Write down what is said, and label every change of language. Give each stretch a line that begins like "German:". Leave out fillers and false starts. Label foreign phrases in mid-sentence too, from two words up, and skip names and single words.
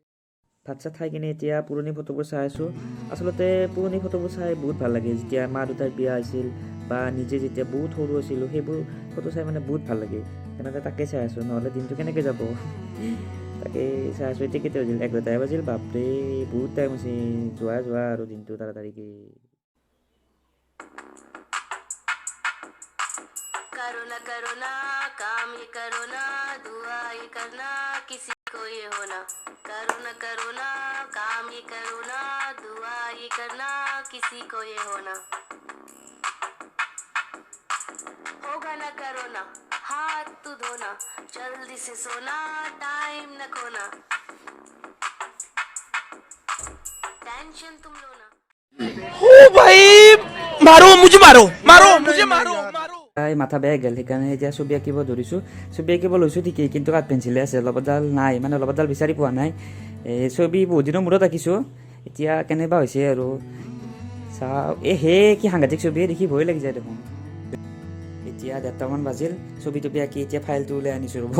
Assamese: ভাত চাত খাই কিনে এতিয়া পুৰণি ফটোবোৰ চাই আছোঁ। আচলতে পুৰণি ফটোবোৰ চাই বহুত ভাল লাগে, যেতিয়া মা দেউতাৰ বিয়া হৈছিল, বা নিজে যেতিয়া বহুত সৰু আছিলোঁ, সেইবোৰ ফটো চাই মানে বহুত ভাল লাগে। তেনেকৈ তাকে চাই আছোঁ, নহ'লে দিনটো কেনেকৈ যাব। তাকে চাই আছোঁ। এতিয়া কেতিয়া বাজিল, 11টাই বাজিল। বাপৰে, বহুত টাইম হৈছে, যোৱা আৰু দিনটো তাড়াতাড়িকৈ।
Hindi: करो ना काम ये करो ना, दुआ ये करना, किसी को ये होना। करो ना काम ये करो ना, दुआ ये करना, किसी को ये होना। होगा ना करो ना, हाथ तू धोना, जल्दी से सोना, टाइम न खोना, टेंशन तुम लो ना। ओ भाई, मुझे मारो।
Assamese: মাথা বেয়া গ'ল, সেইকাৰণে এতিয়া ছবি আঁকিব ধৰিছোঁ। ছবি আঁকিব লৈছোঁ ঠিকেই, কিন্তু কাঠ পেঞ্চিলে আছে, ৰবাৰডাল নাই, মানে ৰবাৰডাল বিচাৰি পোৱা নাই। ছবি বহুত দিনৰ মূৰত আঁকিছোঁ, এতিয়া কেনেবা হৈছে আৰু চাওঁ। কি সাংঘাতিক ছবি, দেখি ভয় লাগি যায় দেখোন। এতিয়া 1:30মান বাজিল, ছবি তবি আঁকি এতিয়া ফাইলটো উলিয়াই আনিছোঁ ৰ'ব।